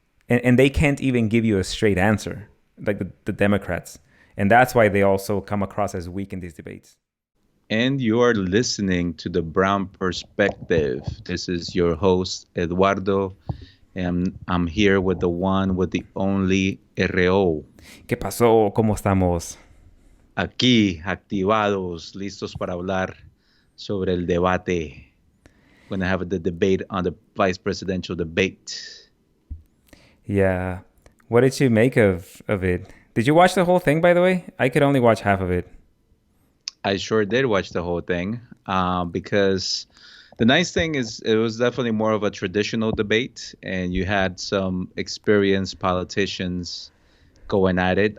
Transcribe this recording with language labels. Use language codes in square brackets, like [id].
[en] And they can't even give you a straight answer, like the Democrats. And that's why they also come across as weak in these debates. And you are listening to The Brown Perspective. This is your host, Eduardo. And I'm here with the one, with the only RO. [es] ¿Qué pasó? ¿Cómo estamos? Aquí, activados, listos para hablar sobre el debate. [en] We're going to have the debate on the vice presidential debate. Yeah. What did you make of it? Did you watch the whole thing, by the way? I could only watch half of it. I sure did watch the whole thing because the nice thing is it was definitely more of a traditional debate, and you had some experienced politicians going at it.